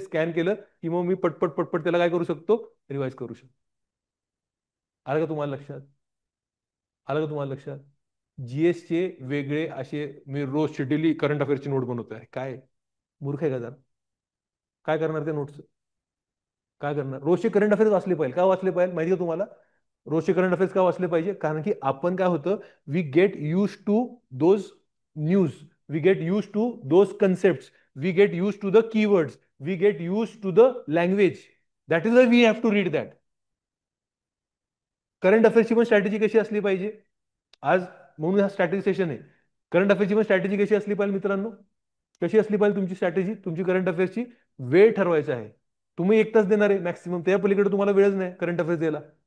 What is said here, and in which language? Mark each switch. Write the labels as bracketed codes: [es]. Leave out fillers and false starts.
[mr] Scan केलं की मग मी पटपट पटपट त्याला काय करू शकतो, रिवाइज करू शकतो. आलं का तुम्हाला लक्षात? आलं का तुम्हाला लक्षात? जीएसचे वेगळे असे, मी रोज डेली करंट अफेअर्सची नोट बनवतो आहे, काय मूर्ख आहे का जरा? काय करणार त्या नोट्स? काय करणार? रोजचे करंट अफेअर्स वाचले पाहिजे. का वाचले पाहिजे माहिती का तुम्हाला? रोजचे करंट अफेअर्स का वाचले पाहिजे? कारण की आपण काय होतं, [en] We get used to those news, we get used to those concept, we get used to the keywords, we get used to the language. That is why we have to read that. [mr] Current अफेअर्सची पण strategy कशी असली पाहिजे आज, म्हणून हा strategy session आहे. Current अफेअर्सची पण strategy कशी असली पाहिजे मित्रांनो? कशी असली पाहिजे तुमची स्ट्रॅटेजी, तुमची करंट अफेअर्सची? वेळ ठरवायचा आहे. तुम्ही 1 तास देणार आहे मॅक्सिमम, त्या पलीकडे तुम्हाला वेळच नाही करंट अफेअर्स द्यायला.